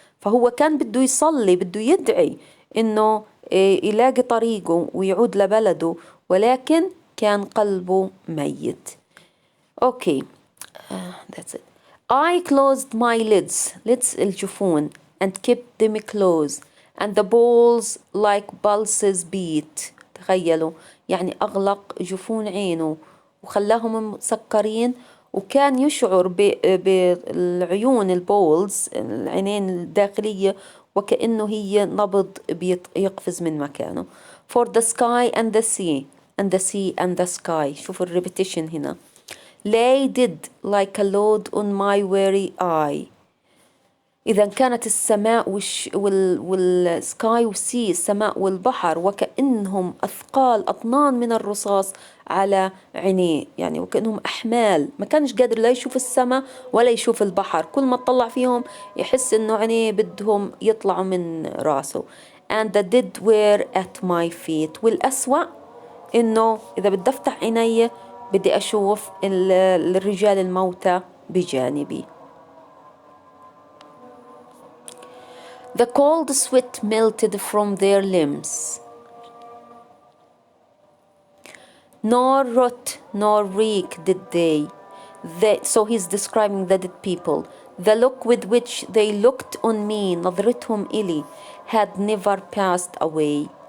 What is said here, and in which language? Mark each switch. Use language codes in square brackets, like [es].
[ar] فهو كان بده يصلي بده يدعي إنه يلاقي طريقه ويعود لبلده ولكن كان قلبه ميت. [en] Okay, that's it. I closed my lids الجفون and kept them closed and the balls like pulses beat. [ar] تخيلوا يعني أغلق جفون عينه وخلاهم مسكرين وكان يشعر بالعيون البولز العينين الداخلية وكأنه هي نبض يقفز من مكانه. [en] For the sky and the sea and the sea and the sky. [ar] شوفوا الريبيتيشن هنا. [en] Lay dead like a load on my weary eye. [ar] إذا كانت السماء والسكاي والسي السماء والبحر وكأنهم أثقال أطنان من الرصاص على عينيه يعني وكأنهم أحمال ما كانش قادر لا يشوف السماء ولا يشوف البحر كل ما تطلع فيهم يحس إنه عينيه بدهم يطلعوا من راسه. [en] And the dead were at my feet. [ar] والأسوأ إنه إذا بدي أفتح عيني بدي أشوف الرجال الموتى بجانبي. [en] The cold sweat melted from their limbs. Nor rot nor reek did they. So he's describing the dead people. The look with which they looked on me, [ar] نظرتهم إلي, [en] had never passed away.